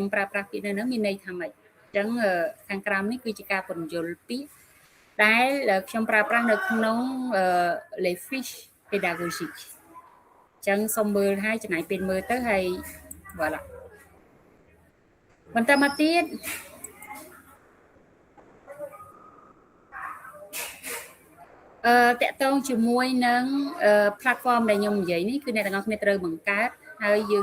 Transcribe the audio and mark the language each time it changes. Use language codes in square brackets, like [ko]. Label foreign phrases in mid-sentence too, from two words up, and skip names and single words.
[km] ខ្ញុំប្រើប្រាស់ពាក្យនៅហ្នឹងមានន័យថាម៉េចអញ្ចឹងខាងក្រោមនេះគឺជាការពន្យល់ពាក្យដែលខ្ញុំប្រើប្រាស់នៅក្នុង [fr] les fiches pédagogiques [km] អញ្ចឹងសូមមើលហើយចំណាយពេលមើលទៅហើយ voilà បន្តមកទៀត តកតងជាមួយនឹង platform ដែលខ្ញុំនិយាយនេះគឺអ្នកទាំងអស់គ្នាត្រូវបង្កើតហើយយើង